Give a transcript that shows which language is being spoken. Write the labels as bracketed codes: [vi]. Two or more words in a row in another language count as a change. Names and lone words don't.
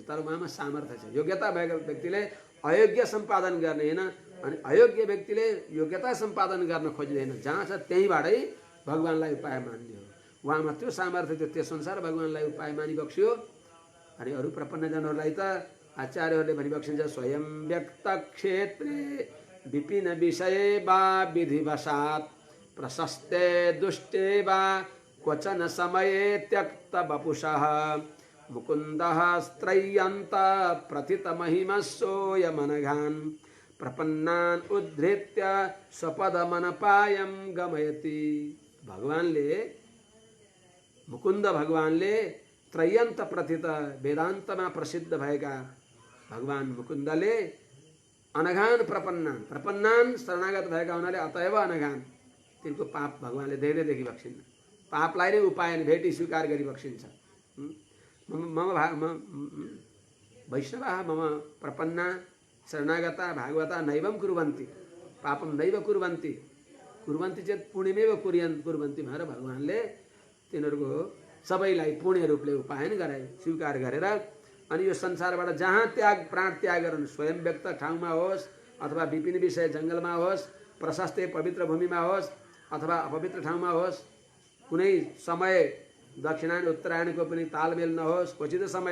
[ne] तर उहाँमा सामर्थ्य छ। योग्यता भएको व्यक्तिले अयोग्य सम्पादन गर्ने होइन, अनि अयोग्य व्यक्तिले योग्यता सम्पादन गर्न खोज्दैन। जहाँ छ त्यहीँबाटै भगवानलाई उपाय मान्ने हो। उहाँमा त्यो सामर्थ्य थियो, त्यसअनुसार भगवानलाई उपाय मानिबक्स्यो। अनि अरू प्रपन्नजनहरूलाई त आचार्यहरूले भनिबक्सिन्छ [sa] स्वयं व्यक्त क्षेत्रे विपिन विषये वा विधिवशात् प्रशस्ते दुष्टे वा क्वचन समये त्यक्त वपुषः मुकुन्दः स्त्रय्यन्त प्रथित महिमस्सोऽयमनघान् प्रपन्नान् उद्धृत्य स्वपदमनपायं गमयति। [ne] भगवानले मुकुन्द भगवानले [sa] त्रयन्त प्रथित [ne] वेदान्तमा प्रसिद्ध भएका भगवान मुकुन्दले [sa] अनघान प्रपन्नान [ne] शरणागत भएका हुनाले अतएव [sa] अनघान [ne] तिनको पाप भगवानले धेरै देखिबक्सिन्न। पापलाई नै उपाय भेटी स्वीकार गरिबक्सिन्छ। [sa] मम वैष्णवाः मम प्रपन्ना शरणागता भागवता नैवं कुर्वन्ति पापं नैव कुर्वन्ति कुर्वन्ति चेत् पुण्यमेव कुर्वन्ति [ne] भनेर भगवानले तिनीहरूको सबैलाई पुण्य रूपले उपायन गराए स्वीकार गरेर। अनि यो संसारबाट जहाँ प्राण त्याग गर्नु, स्वयं व्यक्त ठाउँमा होस् अथवा विपिन विषय जङ्गलमा होस्, प्रशस्त पवित्र भूमिमा होस् अथवा अपवित्र ठाउँमा होस्, कुनै समय दक्षिणायन उत्तरायणको पनि तालमेल नहोस्, क्वचित समय